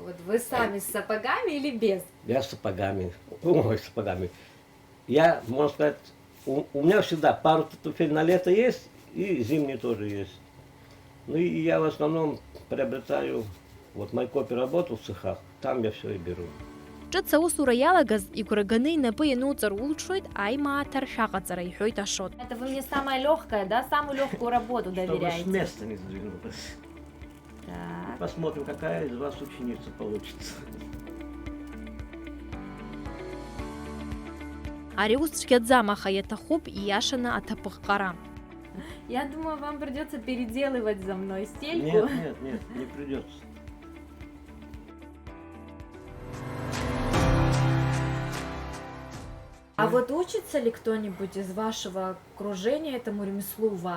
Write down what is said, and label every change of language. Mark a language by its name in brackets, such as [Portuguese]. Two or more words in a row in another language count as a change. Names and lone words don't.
[Russian] Вот вы сами с сапогами или без? Я с сапогами. Ой, с сапогами. Я, можно сказать, у меня всегда пару туфель на лето есть, и зимние тоже есть. Ну и я в основном приобретаю, вот Майкопе работал в цехах, там я все и беру. [Abkhazian] Ҿыц аусура иалагаз игәра инапы иануҵар улҽуеит аимааҭ ршәаҟаҵара, иҳәоит Ашот. [Russian] Это вы мне самое легкое, да? Самую легкую работу Чтобы с доверяете? места не сдвинулась. Так. Посмотрим, какая из вас ученица получится. [Abkhazian] Ари ус цәгьаӡам, аха иаҭахуп ииашаны аҭаԥыҟҟара. [Russian] Я думаю, вам придется переделывать за мной стельку. Нет, не придется. А вот учится ли кто-нибудь из вашего окружения этому ремеслу у вас?